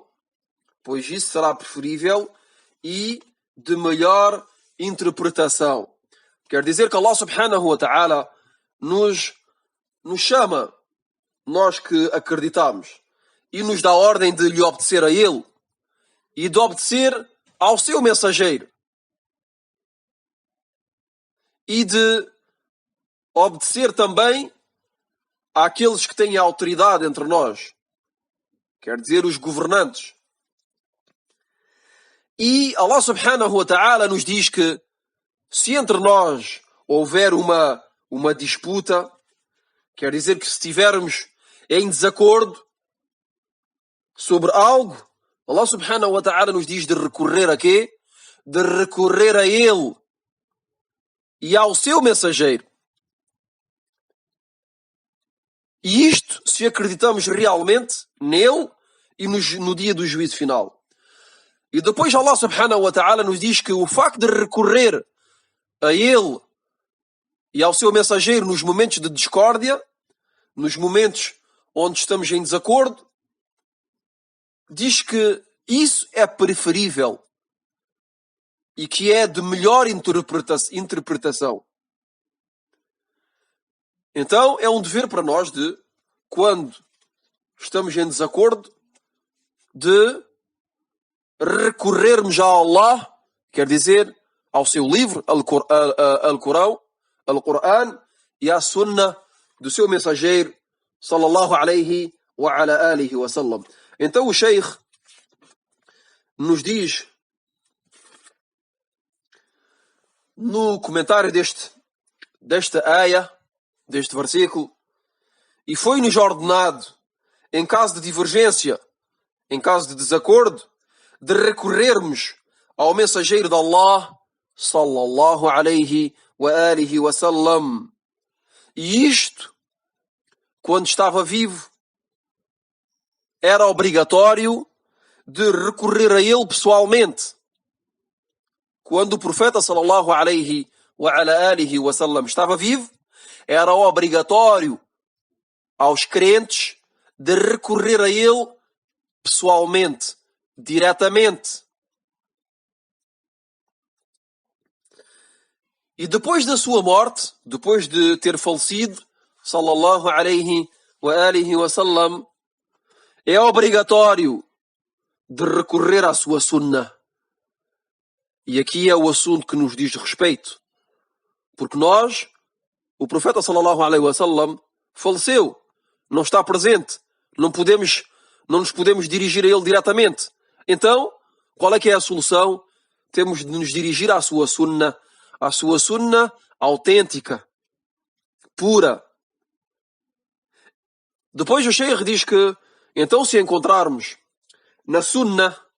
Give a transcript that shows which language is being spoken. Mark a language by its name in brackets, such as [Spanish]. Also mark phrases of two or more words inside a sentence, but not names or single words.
[Portuguese] Pois isso será preferível e de melhor interpretação. Quer dizer que Allah [Arabic] سبحانه وتعالى [Portuguese] nos chama, nós que acreditamos, e nos dá a ordem de lhe obedecer a Ele e de obedecer ao seu mensageiro e de obedecer também àqueles que têm a autoridade entre nós, quer dizer, os governantes. E Allah [Arabic] سبحانه وتعالى [Portuguese] nos diz que se entre nós houver uma disputa, quer dizer que se estivermos em desacordo, sobre algo, Allah [Arabic] سبحانه وتعالى [Portuguese] nos diz de recorrer a quê? De recorrer a Ele e ao seu mensageiro. E isto se acreditamos realmente nele e no dia do juízo final. E depois Allah [Arabic] سبحانه وتعالى [Portuguese] nos diz que o facto de recorrer a Ele e ao seu mensageiro nos momentos de discórdia, nos momentos onde estamos em desacordo, diz que isso é preferível e que é de melhor interpretação. Então é um dever para nós de, quando estamos em desacordo, de recorrermos a Allah, quer dizer, ao seu livro, Al-Corão, e à Sunna do seu mensageiro, [Arabic] صلى الله عليه وعلى آله وسلم. [Portuguese] Então o Sheikh nos diz, no comentário desta aya, deste versículo, e foi-nos ordenado, em caso de divergência, em caso de desacordo, de recorrermos ao mensageiro de Allah, [Arabic] صلى الله عليه وآله وسلم. [Portuguese] E isto, quando estava vivo, era obrigatório de recorrer a ele pessoalmente. Quando o profeta [Arabic] صلى الله عليه وعلى آله وسلم [Portuguese] estava vivo, era obrigatório aos crentes de recorrer a ele pessoalmente, diretamente. E depois da sua morte, depois de ter falecido, [Arabic] صلى الله عليه وآله وسلم, [Portuguese] é obrigatório de recorrer à sua sunnah. E aqui é o assunto que nos diz respeito. Porque nós, o profeta [Arabic] صلى الله عليه وسلم, [Portuguese] faleceu, não está presente, não nos podemos dirigir a ele diretamente. Então, qual é que é a solução? Temos de nos dirigir à sua sunnah autêntica, pura. Depois o Sheikh diz que, então, se encontrarmos na sunnah